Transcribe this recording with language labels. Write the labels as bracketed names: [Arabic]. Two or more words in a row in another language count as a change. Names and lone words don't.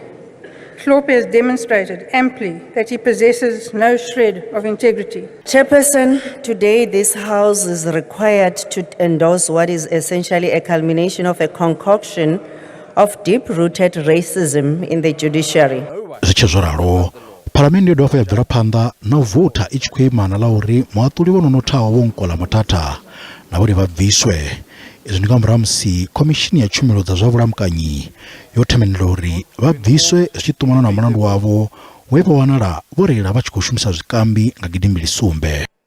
[English] Hlophe has demonstrated amply that he possesses no shred of integrity. Chairperson, today this House is required to endorse what is essentially a culmination of a concoction of deep-rooted racism in the judiciary. [Venda] Paramende dofa ya bvela phanḓa na vota I tshi khou imana ḽa uri muhaṱuli vho no nothaho vho nkola matata na vhone vha bviswe. Izwi ndi nga murahu musi khomishini ya tshumelo dza zwa vhulamukanyi yo themendela uri vha bviswe zwi tshi ṱumana na mulandu wavho we vha wanala vho reila vha tshi khou shumisa zwikambi nga gidimbili sumbe.